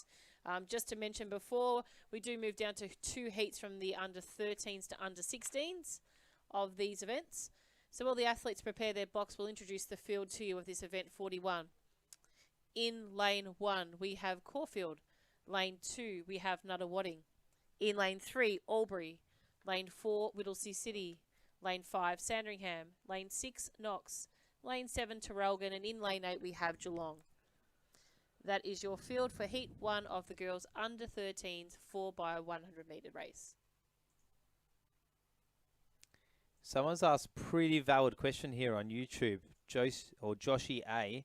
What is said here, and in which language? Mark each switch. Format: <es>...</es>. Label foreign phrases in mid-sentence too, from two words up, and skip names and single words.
<en>Just to mention before, we do move down to 2 heats from the under 13s to under 16s of these events. So while the athletes prepare their box, we'll introduce the field to you of this event 41. In lane 1, we have Caulfield. Lane 2, we have Nuttawading. In lane 3, Albury. Lane 4, Whittlesea City. Lane 5, Sandringham. Lane 6, Knox. Lane 7, Terrelgan. And in lane 8, we have Geelong. That is your field for heat 1 of the girls under 13s 4x100 metre race. Someone's asked a pretty valid question here on YouTube. Joshy A.</en>